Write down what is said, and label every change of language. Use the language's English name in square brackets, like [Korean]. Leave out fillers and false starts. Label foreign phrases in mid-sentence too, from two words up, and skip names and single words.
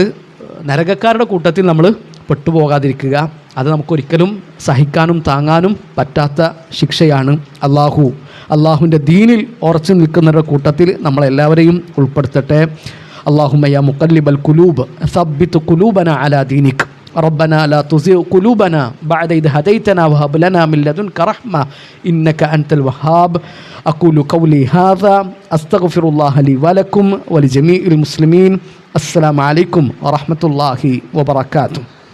[Malayalam] നരകക്കാരുടെ കൂട്ടത്തിൽ നമ്മൾ പെട്ടുപോകാതിരിക്കുക. അത് നമുക്കൊരിക്കലും സഹിക്കാനും താങ്ങാനും പറ്റാത്ത ശിക്ഷയാണ്. അള്ളാഹുവിൻ്റെ ദീനിൽ ഉറച്ചു നിൽക്കുന്നവരുടെ കൂട്ടത്തിൽ നമ്മളെല്ലാവരെയും ഉൾപ്പെടുത്തട്ടെ. [Arabic] اللهم يا مقلب القلوب ثبت قلوبنا على دينك ربنا لا تزغ قلوبنا بعد إذ هديتنا وهب لنا من لدنك رحمة إنك أنت الوهاب. أقول قولي هذا أستغفر الله لي ولكم ولجميع المسلمين. السلام عليكم ورحمة الله وبركاته.